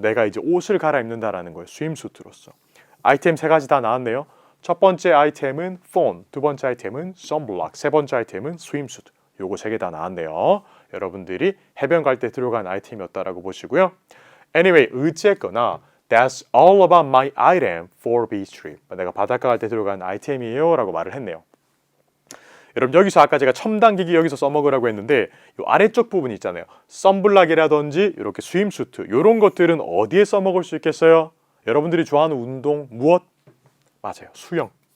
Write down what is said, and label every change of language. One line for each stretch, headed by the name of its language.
Korean: 내가 이제 옷을 갈아입는다라는 거예요. swimsuit로서. 아이템 3가지 다 나왔네요. 첫 번째 아이템은 phone, 두 번째 아이템은 sunblock, 세 번째 아이템은 swimsuit. 요거 3개 다 나왔네요. 여러분들이 해변 갈 때 들어간 아이템이었다라고 보시고요.
English: Anyway,
Korean: 어쨌거나
English: That's all about my item for beach trip.
Korean: 내가 바닷가 갈 때 들어간 아이템이에요 라고 말을 했네요. 여러분 여기서 아까 제가 첨단기기 여기서 써먹으라고 했는데 이 아래쪽 부분 있잖아요. 선블락이라든지 이렇게 스윙수트 이런 것들은 어디에 써먹을 수 있겠어요? 여러분들이 좋아하는 운동 무엇? 맞아요. 수영.